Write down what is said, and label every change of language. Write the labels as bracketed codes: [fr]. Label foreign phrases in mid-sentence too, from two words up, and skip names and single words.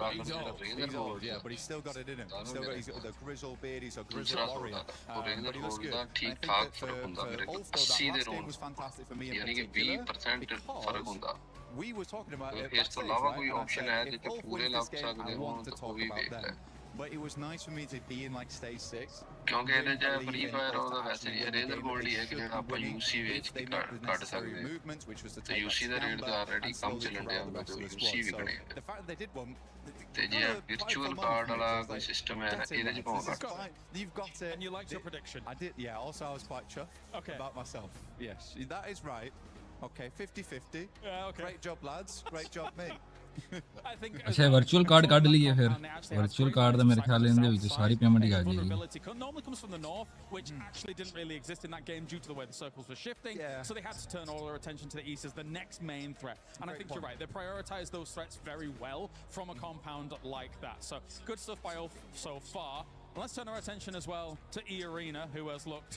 [en] He's old, yeah, but he's still got it in him. He's got the grizzle beard, he's a grizzle warrior. But he looks good. And I think that for Ulf, though, that last game was fantastic for me in particular, because we were talking about it backstage, right? And I said, if Ulf wins this game, I want to talk about them. But it was nice for me to be in like stage 6. [pa] ਕਿਉਂਕਿ ਇਹਦੇ ਚ ਫ੍ਰੀ ਫਾਇਰ ਉਹਦਾ ਵੈਸੇ ਹੀ ਰੇਜ਼ਰ ਗੋਲਡ ਹੀ ਹੈ ਕਿ ਜਿਹੜਾ ਆਪਾਂ ਯੂਸੀ ਵੇਚ ਕੇ ਕੱਢ ਸਕਦੇ ਹਾਂ ਤੇ ਯੂਸੀ ਦਾ ਰੇਟ ਤਾਂ ਆਲਰੇਡੀ ਕੰਮ ਚੱਲਣ ਡਿਆ ਹੁੰਦਾ ਤੇ ਯੂਸੀ ਵਿਕਣੇ ਤੇ ਜੇ [en] virtual card [pa] ਵਾਲਾ ਕੋਈ ਸਿਸਟਮ ਹੈ ਇਹਦੇ ਚ ਪਾਉਂਦਾ [en] You've got it. And you liked your prediction. I did, yeah. Also, I was quite chuffed about myself. Yes, that is right. Okay, 50-50. Great job, lads. Great job, me. [hi] अच्छा [en] virtual card [hi] काट लिए फिर [en] virtual card [pa] ਦਾ ਮੇਰੇ ਖਿਆਲ ਇਹਦੇ ਵਿੱਚ ਸਾਰੀ ਪੇਮੈਂਟ ਹੀ ਆ ਗਈ [en] normally comes from the north, which actually didn't really exist in that game due to the way the circles were shifting, so they had to turn all their attention to the east as the next main threat. And I think you're right, they prioritized those threats very well from a compound like that, so good stuff by Ulf so far. Let's turn our attention as well to E-Arena, who has looked...